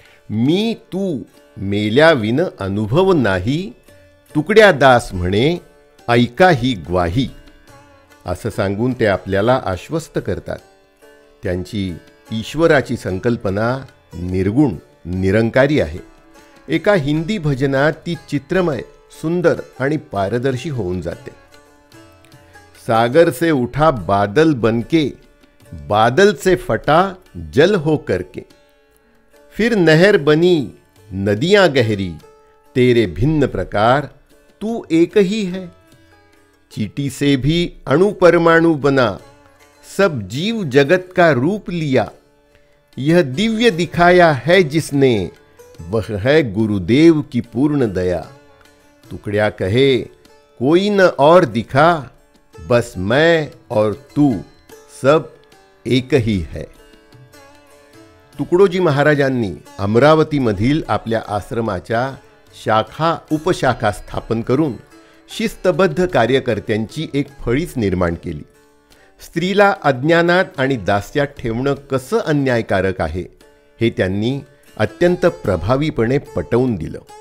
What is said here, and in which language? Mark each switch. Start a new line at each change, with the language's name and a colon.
Marathi: मी तू मेल्याविन अनुभव नाही, तुकड्या दास म्हणे ऐका ही ग्वाही, असं सांगून ते आपल्याला आश्वस्त करतात. त्यांची ईश्वराची संकल्पना निर्गुण, निरंकारी आहे. एका हिंदी भजनात ती चित्रमय, सुंदर आणि पारदर्शी होऊन जाते.
Hindi: सागर से उठा बादल बनके, बादल से फटा जल हो करके, फिर नहर बनी नदियां गहरी, तेरे भिन्न प्रकार तू एक ही है. चीटी से भी अणु परमाणु बना, सब जीव जगत का रूप लिया, यह दिव्य दिखाया है जिसने, वह है गुरुदेव की पूर्ण दया. तुकड्या कहे कोई न और दिखा, बस मैं और तू सब एक ही है.
Marathi: तुकडोजी महाराजांनी अमरावतीमधील आपल्या आश्रमाच्या शाखा उपशाखा स्थापन करून शिस्तबद्ध कार्यकर्त्यांची एक फळीच निर्माण केली. स्त्रीला अज्ञानात आणि दास्यात ठेवणं कसं अन्यायकारक आहे हे त्यांनी अत्यंत प्रभावीपणे पटवून दिलं.